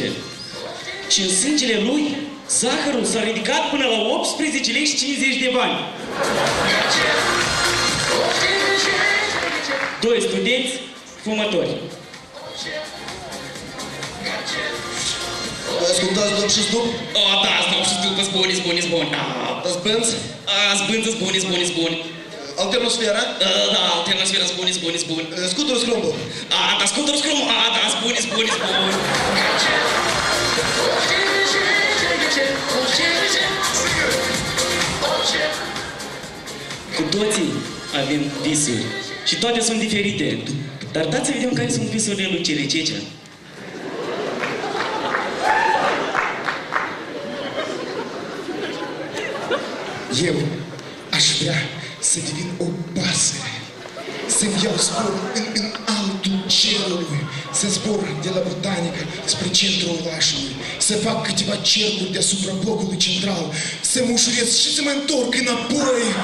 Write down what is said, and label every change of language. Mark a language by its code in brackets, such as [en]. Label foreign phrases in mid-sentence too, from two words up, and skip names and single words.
[ro] Și în sângele lui, zahărul s-a ridicat până la 18 lei și 50 de bani. Doi studenți fumători. Ascultați după și după? O, da, stau și după, zbuni. Zbânți? Zbânță, zbuni. Alternosfera? Da, alternativa zbuni, zbuni, zbuni. Scuturul scrombol. Da, scuturul scrum, da, zbuni, zbuni, zbuni. Cu toții avem visuri și toate sunt diferite. Dar dați să vedem care sunt visurile lui Cerececea. Eu aș vrea să devin o pasăre, să-mi iau zbor în altul cerului, să zbor de la botanică spre centrul orașului, să fac câteva cercuri deasupra blocului central, să mă ușurez și să mă întorc înapoi.